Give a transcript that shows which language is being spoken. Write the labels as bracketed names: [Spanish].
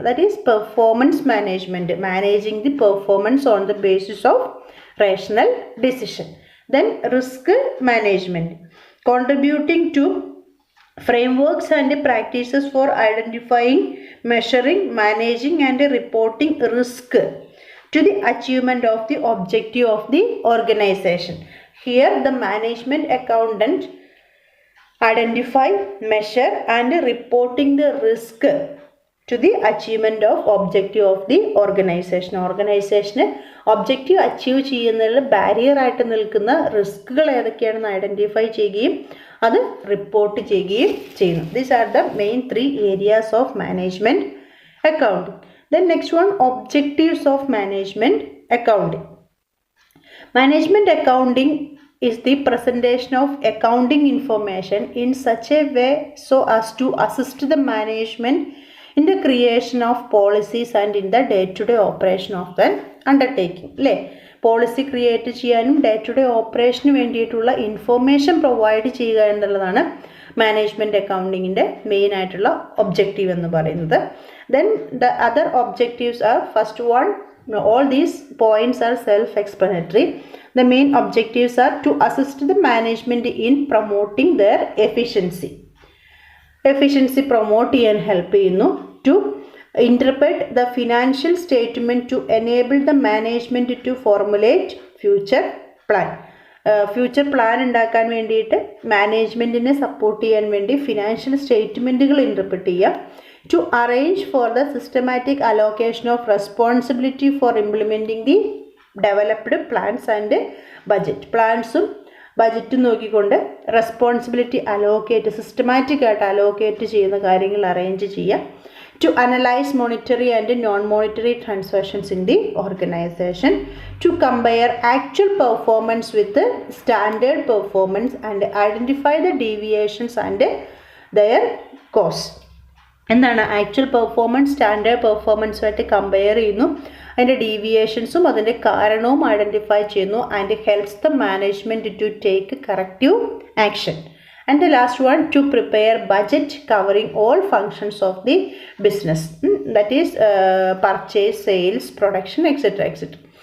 [English] That is performance management, managing the performance on the basis of rational decision. Then risk management, contributing to frameworks and practices for identifying, measuring, managing and reporting risk to the achievement of the objective of the organization. Here the management accountant identify, measure and reporting the risk to the achievement of objective of the organization. [Malayalam] ഓർഗനൈസേഷന് objective achieve ചെയ്യുന്നതിൽ ബാരിയറായിട്ട് നിൽക്കുന്ന റിസ്കുകൾ ഏതൊക്കെയാണെന്ന് identify ചെയ്യുകയും അത് report ചെയ്യുകയും ചെയ്യുന്നു. [English] These are the main 3 areas of management accounting. Then next one, objectives of management accounting. Management accounting is the presentation of accounting information in such a way so as to assist the management in the creation of policies and in the day-to-day operation of an undertaking. [Malayalam] അല്ലേ, policy create ചെയ്യാനും day to day ഓപ്പറേഷന് വേണ്ടിയിട്ടുള്ള information provide ചെയ്യുക എന്നുള്ളതാണ് management അക്കൗണ്ടിങ്ങിൻ്റെ main ആയിട്ടുള്ള objective എന്ന് പറയുന്നത്. [English] Then the other objectives are first one, all these points are self-explanatory. The main objectives are to assist the management in promoting their efficiency. [Malayalam] Efficiency promote ചെയ്യാൻ help ചെയ്യുന്നു. [English] To interpret the financial statement to enable the management to formulate future plan. [Malayalam] Future plan ഉണ്ടാക്കാൻ വേണ്ടിയിട്ട് മാനേജ്മെൻറ്റിനെ support ചെയ്യാൻ വേണ്ടി financial സ്റ്റേറ്റ്മെൻറ്റുകൾ interpret ചെയ്യുക. [English] To arrange for the systematic allocation of responsibility for implementing the developed plans and budget. [Malayalam] പ്ലാൻസും ബജറ്റും നോക്കിക്കൊണ്ട് responsibility allocate, systematic ആയിട്ട് allocate ചെയ്യുന്ന കാര്യങ്ങൾ arrange ചെയ്യുക. [English] To analyze monetary and non-monetary transactions in the organization. To compare actual performance with the standard performance and identify the deviations and their cause. [Malayalam] എന്താണ് actual performance standard പെർഫോമൻസുമായിട്ട് compare ചെയ്യുന്നു, അതിൻ്റെ ഡീവിയേഷൻസും അതിൻ്റെ കാരണവും identify ചെയ്യുന്നു. [English] And helps the management to take corrective action. And the last one, to prepare budget covering all functions of the business, that is purchase, sales, production, etcetera etcetera.